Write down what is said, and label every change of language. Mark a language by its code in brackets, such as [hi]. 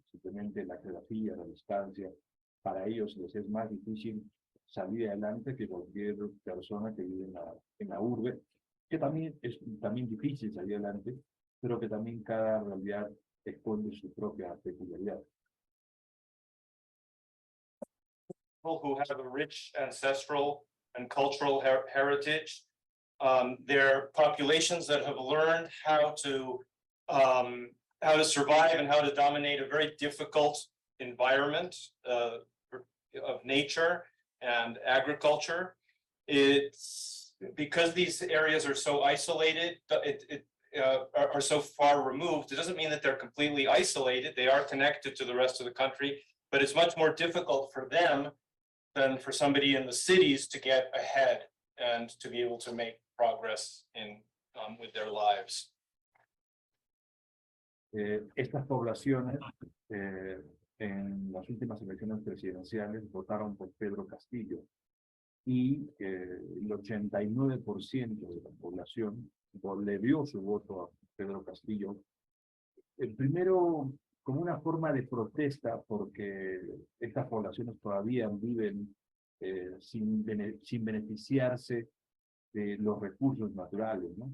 [es] Simplemente la geografía, la distancia, para ellos les es más difícil salir adelante que cualquier persona que vive en la urbe, que también es también difícil salir adelante, pero que también cada realidad esconde su propia peculiaridad. [en] People who have a rich ancestral and cultural heritage, they're populations that have learned how to survive and how to dominate a very difficult environment of nature and agriculture. It's because these areas are so isolated, are so far removed. It doesn't mean that they're completely isolated. They are connected to the rest of the country, but it's much more difficult for them than for somebody in the cities to get ahead and to be able to make progress with their lives. [es] Estas poblaciones en las últimas elecciones presidenciales votaron por Pedro Castillo y el 89% de la población le dio su voto a Pedro Castillo. El primero, como una forma de protesta, porque estas poblaciones todavía viven sin beneficiarse de los recursos naturales, ¿no?